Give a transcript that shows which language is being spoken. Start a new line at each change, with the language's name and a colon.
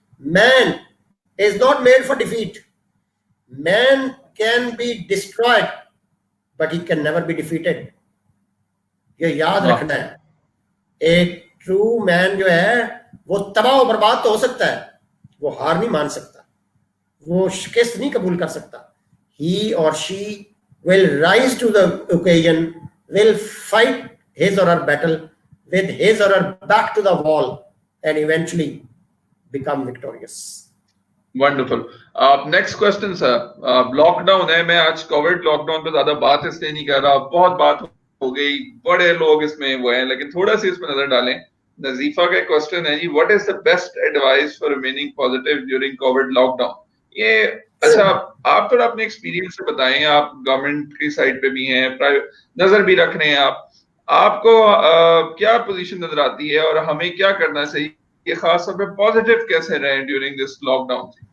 English: Man is not made for defeat, man can be destroyed but he can never be defeated.
Urdu: یہ یاد رکھنا ہے. ایک true مین جو ہے وہ تباہ و برباد تو ہو سکتا ہے، وہ ہار نہیں مان سکتا، وہ شکست نہیں قبول کر سکتا.
English: He or she will rise to the occasion, will fight his or her battle with his or her back to the wall and eventually become victorious. Wonderful. Next question sir.
Urdu: Lock down ہے، میں آج Covid lock down پہ زیادہ بات اس لیے نہیں کر رہا، بہت بات ہو گئی، بڑے لوگ اس میں وہ ہیں، لیکن تھوڑا سی اس پہ نظر ڈالیں. نظیفہ کا کوسچن ہے جی،
English: What is the best advice for remaining positive during covid lockdown?
Urdu: یہ اچھا آپ تھوڑا اپنے ایکسپیرینس سے بتائیں، آپ گورنمنٹ کی سائڈ پہ بھی ہیں، نظر بھی رکھ رہے ہیں، آپ کو کیا پوزیشن نظر آتی ہے اور ہمیں کیا کرنا چاہیے کہ خاص طور پہ پازیٹیو کیسے رہیں
English: During this lockdown?